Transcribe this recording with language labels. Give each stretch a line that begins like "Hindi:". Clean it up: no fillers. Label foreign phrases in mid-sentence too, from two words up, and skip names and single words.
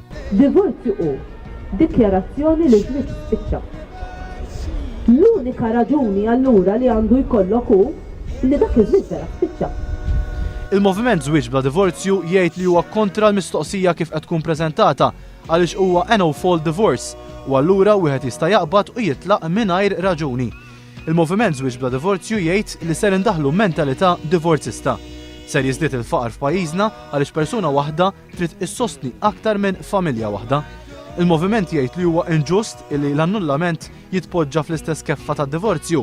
Maltese: Divorzju hu dikjarazzjoni li żwieġ spiċċa. L-unika raġuni allura li għandu jkollok hu li dak iż-żwieġ vera spiċċa. Il-moviment żwieġ bla divorzju jgħid li huwa kontra l-mistoqsija kif qed tkun preżentata għaliex huwa
English: no-fault divorce
Maltese: u allura wieħed jista' jaqbad u jitlaq mingħajr raġuni. Il-moviment żwieġ bla divorzju jgħid li ser indaħlu mentalità divorzista. Ser jiżdied il-faqar f'pajjiżna għaliex persuna waħda trid issostni aktar minn familja waħda. Il-moviment jgħid li huwa inġust li l-annullament jitpoġġa fl-istess keffa tad-divorzju.